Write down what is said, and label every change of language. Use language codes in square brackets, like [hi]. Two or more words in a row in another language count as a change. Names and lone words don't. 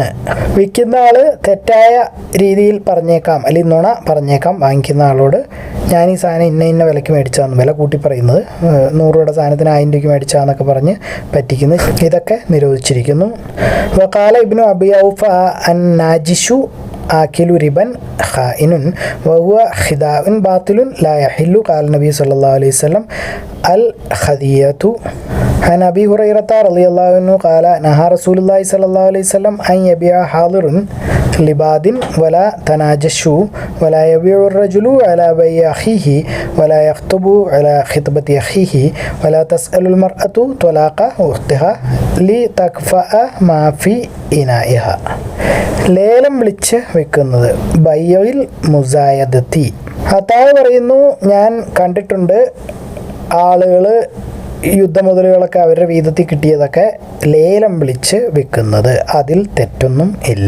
[ml] വിൽക്കുന്ന ആൾ തെറ്റായ രീതിയിൽ പറഞ്ഞേക്കാം, അല്ലെങ്കിൽ നുണ പറഞ്ഞേക്കാം വാങ്ങിക്കുന്ന ആളോട്, ഞാൻ ഈ സാധനം ഇന്ന വിലയ്ക്ക് മേടിച്ചതെന്ന്, വില കൂട്ടി പറയുന്നത് 100 രൂപയുടെ സാധനത്തിന് 1000 രൂപയ്ക്ക് മേടിച്ചതെന്നൊക്കെ പറഞ്ഞ് പറ്റിക്കുന്നത്, ഇതൊക്കെ നിരോധിച്ചിരിക്കുന്നു. [ar] وقال ابن أبي أوفى الناجش آكل ربا خائن وهو خداع باطل لا يحل. قال النبي صلى الله عليه وسلم الخديعة. عن أبي هريرة رضي الله عنه قال نهى رسول الله صلى الله عليه وسلم أن يبيع حاضر لباد ولا تناجشوا ولا يبيع الرجل على بيع أخيه ولا يخطب على خطبة أخيه ولا تسأل المرأة طلاق أختها لتكفأ ما في إنائها. [ml] ലേലം വിളിച്ച് വെക്കുന്നത് [ar] بيع المزايدة. [ml] അത്താഴ് പറയുന്നു, ഞാൻ കണ്ടിട്ടുണ്ട് ആളുകൾ യുദ്ധമുതലുകളൊക്കെ അവരുടെ വീതത്തിൽ കിട്ടിയതൊക്കെ ലേലം വിളിച്ച് വിൽക്കുന്നത്, അതിൽ തെറ്റൊന്നും ഇല്ല.